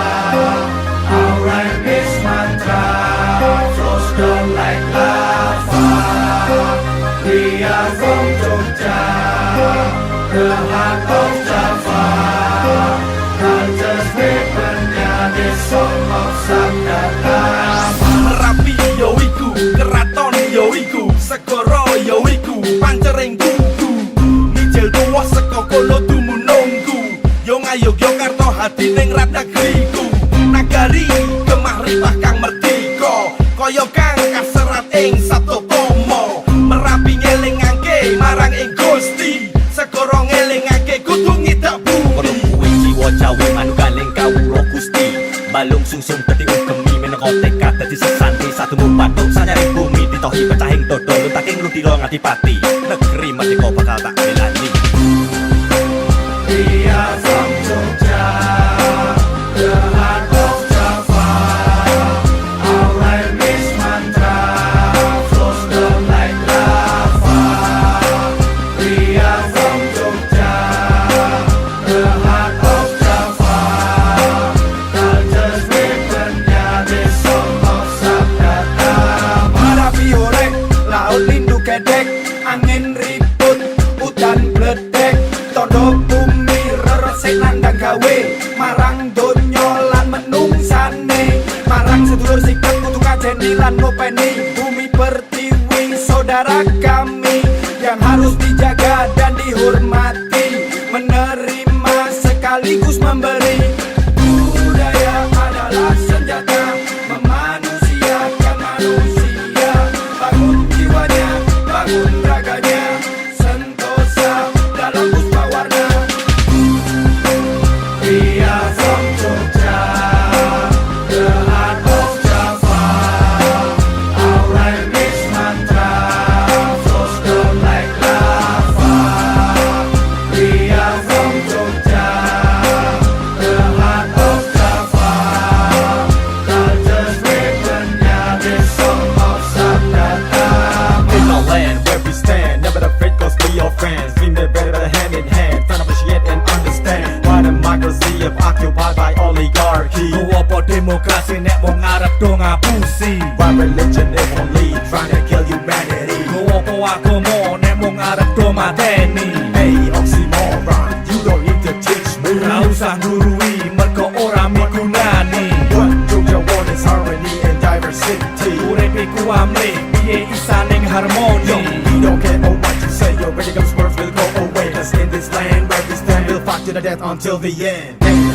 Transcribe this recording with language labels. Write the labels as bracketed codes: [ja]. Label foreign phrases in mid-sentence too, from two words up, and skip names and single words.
[en] Our rhyme is mantra, flows down like lava. We are from Jogja, the heart of Java. Culture's weaponnya, the song of Sabdatama. [jv] Merapi yo iku, keraton yo iku, segoro yo iku, pancering kuku. Nijel tuwa saka kono dumunungku, yo ngayog yo karto hati ning rat negeriku. Nagari gemah ripah kang merdeka, kaya kang kaserat ing Sabto Tomo. Merapi ngelingake marang ing Gusti, segoro ngelingake kudu ngidak bumi. Jiwa Jawa manugaling kawula Gusti, balung sungsung dadi ugemi meneka tekad dadi sesanti satu mupatuk sanyaring bumi ditohi pecahing dodo luntaking ludira ngadipati negeri merdeka bakal tak belani. [en] We are from Jogja, the heart of Java. Our rhyme is mantra, flows down like lava. We are from Jogja, the heart of Java. Culture's weaponnya, the song of Sabdatama. [jv] Merapi horek, laut lindu kedek, angin ribut, udan bledek, tondo bumi reresik nandang gawe, marang donya lan menungsane, marang sedulur sikap kudu kajeni lan ngopeni, [id] bumi pertiwi saudara kami yang harus dijaga dan dihormati, menerima sekaligus memberi. Budaya adalah senjata memanusiakan manusia, bangun jiwanya, bangun raganya, sentosa dalam puspa warna. [en] We are from Jogja, the heart of Java. Our rhyme is mantra, flows down like lava. We are from Jogja, the heart of Java. Culture's weaponnya, the song of Sabdatama. In our land where we stand, never afraid cause we are friends. Dream the better hand in hand, trying to appreciate and understand why democracy is occupied by oligarchy. [jv] Go apa demokrasi nek mung arep do ngapusi. [en] Why religion is only trying to kill humanity. [jv] Go apa agama nek mung arep do mateni. [en] Hey oxymoron, you don't need to teach me. [jv] Ora usah nurui mergo ora migunani. [en] What Jogja want is harmony and diversity. [jv] Urip iku amrih, piye isa ning harmoni. [en] Yo, we don't care what you say, your ready comes words will go away. Cause in this land where we stand, we'll fight to the death until the end.